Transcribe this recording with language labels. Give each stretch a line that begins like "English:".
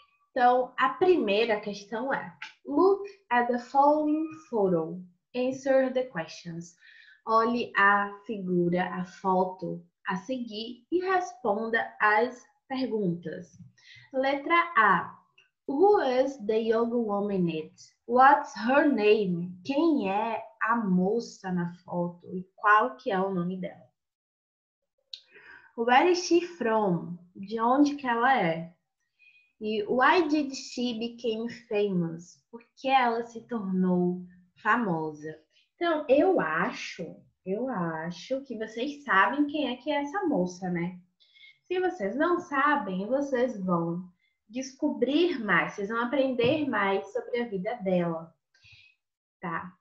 Portuguese: Então, a primeira questão é:
English: Look at the following photo. Answer the questions.
Portuguese: Olhe a figura, a foto a seguir e responda as perguntas. Letra A.
English: Who is the young woman in it? What's her name?
Portuguese: Quem é a moça na foto e qual que é o nome dela?
English: Where is she from?
Portuguese: De onde que ela é?
English: E why did she become famous?
Portuguese: Por que ela se tornou famosa? Então, eu acho que vocês sabem quem é essa moça, né? Se vocês não sabem, vocês vão descobrir mais, vocês vão aprender mais sobre a vida dela, tá?